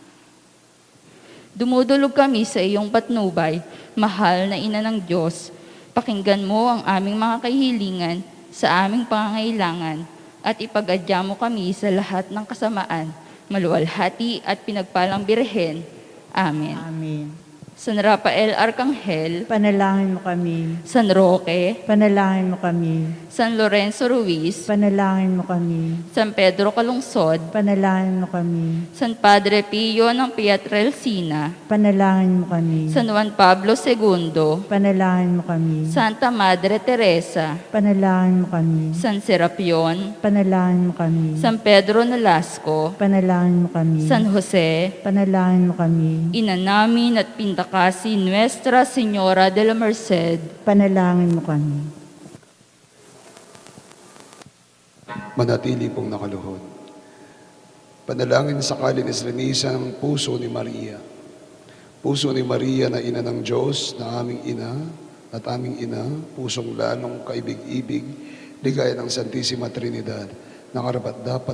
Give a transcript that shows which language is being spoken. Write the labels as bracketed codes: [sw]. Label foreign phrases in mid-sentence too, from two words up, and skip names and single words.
[tl] Dumudulog kami sa iyong patnubay, mahal na Ina ng Diyos. Pakinggan mo ang aming mga kahilingan sa aming pangangailangan at ipagadya mo kami sa lahat ng kasamaan, maluwalhati at pinagpalang Birhen. Amen. Amen. San Rafael Arcangel, Panalangin mo kami. San Roque, Panalangin mo kami. San Lorenzo Ruiz, Panalangin mo kami. San Pedro Calungsod, Panalangin mo kami. San Padre Pio ng Pietrelcina, Panalangin mo kami. San Juan Pablo II, Panalangin mo kami. Santa Madre Teresa, Panalangin mo kami. San Serapion, Panalangin mo kami. San Pedro Nolasco, Panalangin mo kami. San Jose, Panalangin mo kami. Ina namin at Pindakasi Nuestra Señora de la Merced, Panalangin mo kami. Manatili pong nakaluhod. Panalangin sa kalinis-linisan ng puso ni Maria. Puso ni Maria na ina ng Diyos, na aming ina at aming ina, pusong lalong kaibig-ibig, ligaya ng Santissima Trinidad, nakarapat